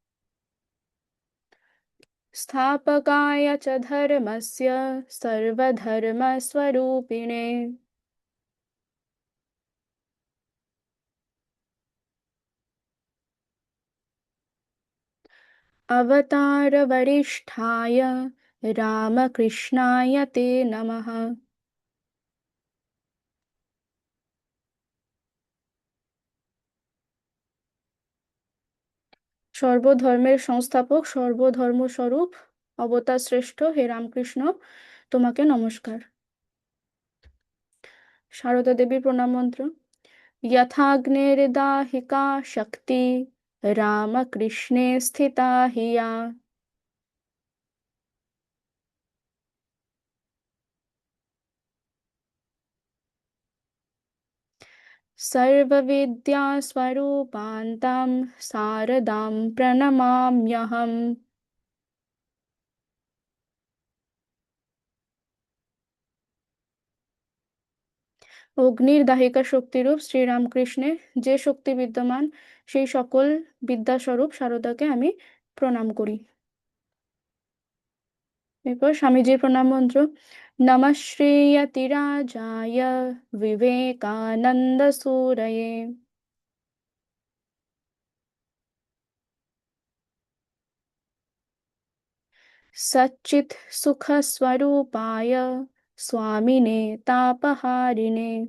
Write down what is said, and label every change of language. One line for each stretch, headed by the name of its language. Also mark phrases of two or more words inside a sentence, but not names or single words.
Sanskrit: স্থাপকায় চ ধর্মস্য সর্বধর্মস্বরূপিণে। अवतार वरिष्ठाय रामकृष्णाय ते नमः।
Bangla: সর্বধর্মের সংস্থাপক সর্বধর্ম স্বরূপ অবতার শ্রেষ্ঠ হে রামকৃষ্ণ, তোমাকে নমস্কার। সারদা দেবীর প্রণাম মন্ত্র।
Sanskrit: यथाग्निर्दाहिका शक्ति रामकृष्णे स्थिता हि या। सर्वविद्यास्वरूपान्तां शारदां प्रणमाम्यहम्।
Bangla: অগ্নির দাহিকা শক্তিরূপ শ্রীরামকৃষ্ণে যে শক্তি বিদ্যমান, সেই সকল বিদ্যাস্বরূপ শারদাকে আমি প্রণাম করি। এরপর স্বামীজির প্রণাম মন্ত্র।
Sanskrit: নমঃ শ্রীয়তিরাজায় বিবেকানন্দ সুরয়ে। सच्चित् सुखस्वरूपाय स्वामिने तापहारिणे।